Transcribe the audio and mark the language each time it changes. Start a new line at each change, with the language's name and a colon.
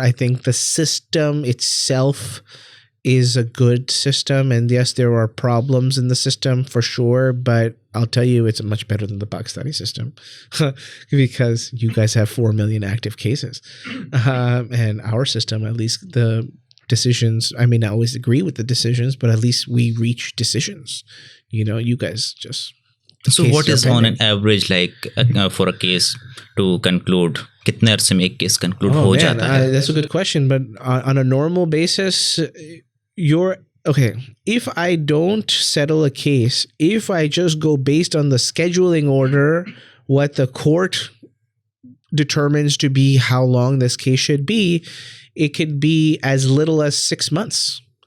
English: I think the system itself is a good system, and yes, there are problems in the system for sure, but I'll tell you it's much better than the Pakistani system because you guys have 4 million active cases, and our system, at least the decisions, I may not always agree with the decisions, but at least we reach decisions. You guys just. So what is on an average like for a case to conclude?
Hindi: कितने अरसे में एक case conclude हो जाता है?
English: That's a good question, but on a normal basis, if I don't settle a case, if I just go based on the scheduling order, what the court determines to be how long this case should be, it could be as little as 6 months.